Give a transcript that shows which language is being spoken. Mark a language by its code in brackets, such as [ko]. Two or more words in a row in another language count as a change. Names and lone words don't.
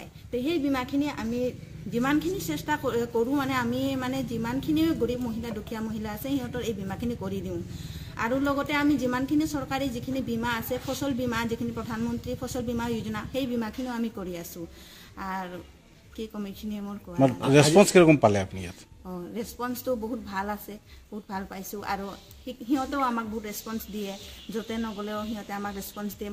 [as] তো সেই বীমাখিনি আমি যিমানখিনি চেষ্টা কৰোঁ, মানে আমি মানে যিমানখিনি গৰীব মহিলা দুখীয়া মহিলা আছে সিহঁতৰ এই বীমাখিনি কৰি দিওঁ, আৰু লগতে আমি যিমানখিনি চৰকাৰী যিখিনি বীমা আছে, ফচল বীমা যিখিনি প্ৰধানমন্ত্ৰী ফচল বীমা যোজনা সেই বীমাখিনিও আমি কৰি আছোঁ। আৰু কি ক'ম, এইখিনিয়ে মোৰ কোৱা। [bn] রেসপন্স কিরকম পালে আপনি? [as] রেসপন্সটো বহুত ভাল আছে, বহুত ভাল পাইছোঁ, আৰু সিহঁতেও আমাক বহুত রেসপন্স দিয়ে, য'তে নগ'লেও সিহঁতে আমাক রেসপন্স দিয়ে।